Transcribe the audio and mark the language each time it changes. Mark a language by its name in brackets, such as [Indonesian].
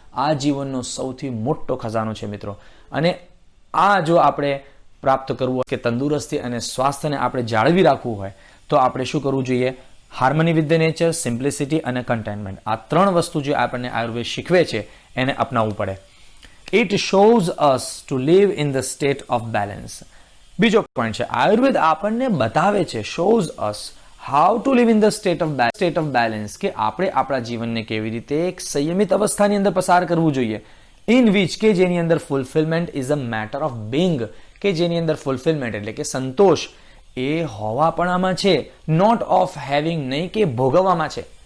[Gujarati] આ જીવનનો સૌથી મોટો ખજાનો છે મિત્રો. અને આ જો આપણે પ્રાપ્ત કરવું હોય કે તંદુરસ્તી અને સ્વાસ્થ્યને આપણે જાળવી રાખવું હોય તો આપણે શું કરવું જોઈએ? [English] harmony with the nature, [Gujarati] simplicity અને કન્ટેન્ટમેન્ટ. આ 3 વસ્તુ જે આપણને આયુર્વેદ શીખવે છે એને અપનાવવું પડે. [English] It shows us to live in the state of balance. [Gujarati] બીજો પોઈન્ટ છે, આયુર્વેદ આપણને બતાવે છે, [English] shows us how to live in the state of balance [Gujarati] કે આપણે આપણા જીવનને કેવી રીતે એક સંયમિત અવસ્થાની અંદર પસાર કરવું જોઈએ. [English] In which [Gujarati] કે જેની અંદર [English] fulfillment is a matter of being [Gujarati] કે જેની અંદર fulfillment એટલે કે સંતોષ એ હોવાપણામાં છે, [English] not of having [Gujarati] નહીં કે ભોગવવામાં છે.